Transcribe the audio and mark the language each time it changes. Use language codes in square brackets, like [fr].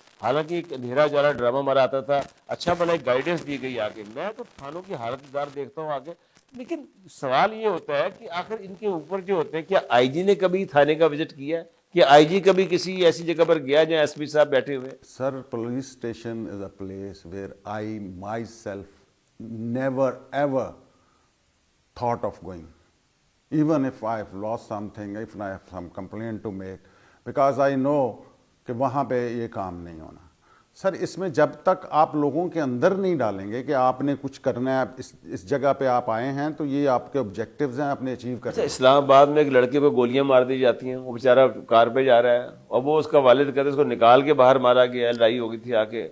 [ur] حالانکہ ایک اندھیرا جالا ڈرامہ ہمارا آتا تھا، اچھا بھلا ایک گائیڈنس دی گئی آگے. میں تو تھانوں کی حالت دار دیکھتا ہوں آگے. لیکن سوال یہ ہوتا ہے کہ آخر ان کے اوپر جو ہوتے ہیں، کیا IG نے کبھی تھانے کا وزٹ کیا ہے؟ کیا IG کبھی کسی ایسی جگہ پر گیا جہاں SP صاحب بیٹھے ہوئے؟ [en] sir police station is a place where I myself never ever thought of going, even if I have lost something, if I have some complaint to make, because I know [ur] کہ وہاں پہ یہ کام نہیں ہونا. سر اس میں جب تک آپ لوگوں کے اندر نہیں ڈالیں گے کہ آپ نے کچھ کرنا ہے، اس جگہ پہ آپ آئے ہیں تو یہ آپ کے آبجیکٹیوز ہیں اپنے اچیو کرنا. اسلام آباد میں ایک لڑکے پہ گولیاں مار دی جاتی ہیں، وہ بیچارہ کار پہ جا رہا ہے اور وہ اس کا والد کہتے ہیں اس کو نکال کے باہر مارا گیا، لڑائی ہو گئی تھی آ کے.